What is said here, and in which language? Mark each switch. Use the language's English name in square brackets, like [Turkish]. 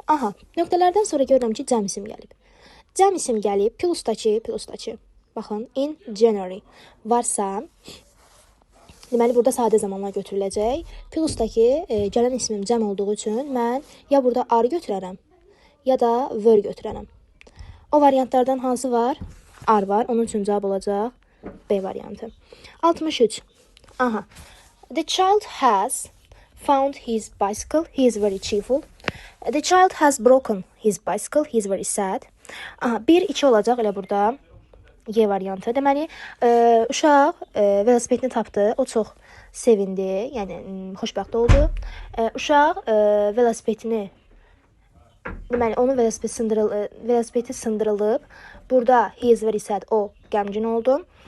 [Azerbaijani] Aha, nöqtələrdən sonra görürəm ki, cəm isim gəlib. Cəm isim gəlib, plusdakı. Baxın, [English] in January [Azerbaijani] varsa, deməli, burada sadə zamanla götürüləcək. Plusdakı gələn ismim cəm olduğu üçün mən ya burada are götürərəm, ya da were götürərəm. O variantlardan hansı var? Are var. Onun üçün cavab olacaq B variantı. 63. Aha. [English] The child has found his bicycle. He is very cheerful. The child has broken his bicycle. He is very sad. [Azerbaijani] Aha, 1-2 olacaq elə burada. Y variantı. Deməli, uşaq velosipedini tapdı, o çox sevindi, yəni xoşbəxt oldu. Uşaq velosipedini, deməli, onun velosipedi sındırılıb. Burada [English] he is very sad, [Azerbaijani] o qəmgin oldu.